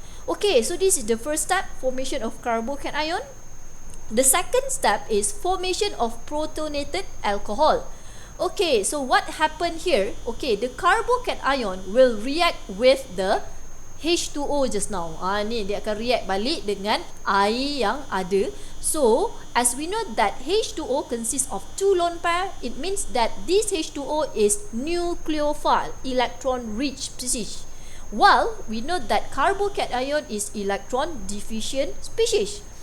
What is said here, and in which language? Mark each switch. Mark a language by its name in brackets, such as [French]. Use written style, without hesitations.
[English] Okay, so this is the first step, formation of carbocation. The second step is formation of protonated alcohol. Okay, so what happened here? Okay, the carbocation will react with the H2O just now. [Malay] Ni dia akan react balik dengan air yang ada. [English] So, as we know that H2O consists of 2 lone pair, it means that this H2O is nucleophile, electron rich species. While we know that carbocation is electron deficient species.